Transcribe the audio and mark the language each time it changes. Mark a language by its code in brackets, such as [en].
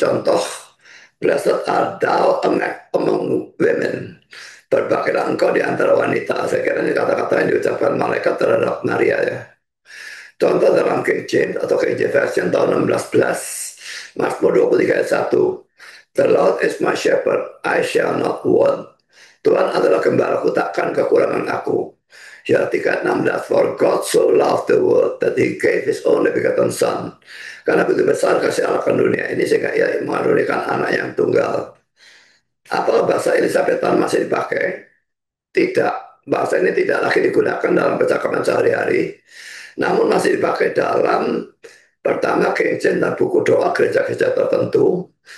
[en] Contoh, blessed are thou among women. [id] Berbahagialah engkau di antara wanita. Saya kira ini kata-kata yang diucapkan malaikat terhadap Maria ya. Contoh dalam King James atau King James Version tahun 1611, Mazmur 23 ayat 1. [en] The Lord is my shepherd, I shall not want. [id] Tuhan adalah gembalaku, takkan kekurangan aku. [en] Ya, 3:16, for God so loved the world that he gave his only begotten son. [id] Karena begitu besar kasih Allah akan dunia ini sehingga ia mengaruniakan anak yang tunggal. Apa bahasa Elizabethan masih dipakai? Tidak. Bahasa ini tidak lagi digunakan dalam percakapan sehari-hari. Namun masih dipakai dalam pertama King James dan buku doa gereja-gereja tertentu.